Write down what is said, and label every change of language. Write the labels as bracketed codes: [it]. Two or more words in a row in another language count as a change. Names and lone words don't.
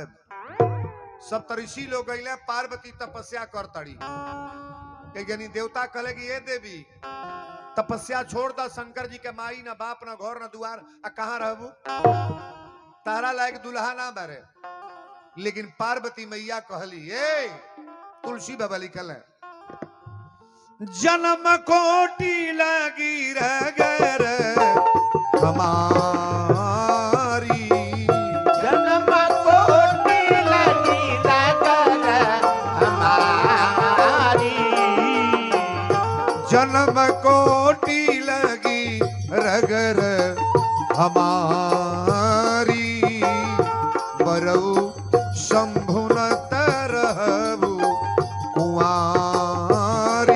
[bho] सप्तऋषि लोग गईले पार्वती तपस्या कर तड़ी यानी देवता कहले कि ये देवी तपस्या छोड़ द शंकर जी के माई ना बाप ना घर ना दुआर आ कहाँ रहबू तारा लायक दुल्हा ना बारे। लेकिन पार्वती मैया कहली ए तुलसी बाबा लिखल है [awa] जन्म कोटि लगी रगर हमारी, जन्म कोटि लगी रगर हमारी, जन्म कोटि लगी रगर हमारी, बरऊ शंभु न तरहबु कुंवारी।